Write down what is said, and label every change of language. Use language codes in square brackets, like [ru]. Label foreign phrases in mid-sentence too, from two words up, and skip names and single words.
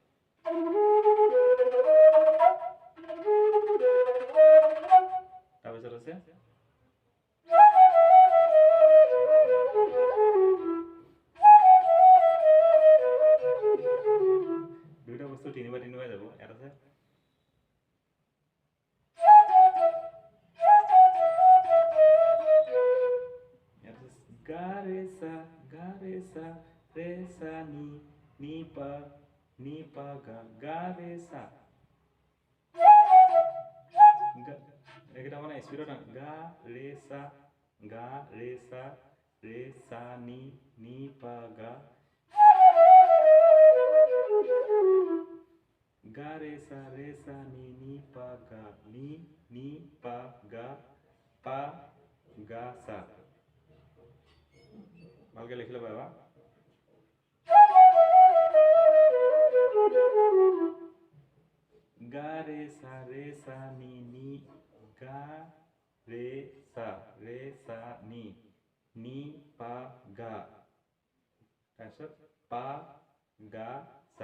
[as] তাৰপিছত আছে দুইটা বস্তু তিনিবাৰ যাব। ইয়াত আছে ga re sa re sa ni pa ga re sa এটা মানে স্পিডত গা ৰে সা নি পা গা ga re sa ni pa ga ni pa ga sa। ভালকে লিখি ল'বা এবাৰ। গা ৰে সা নি গা ৰে সা নি পা গা, তাৰপিছত পা গা সা।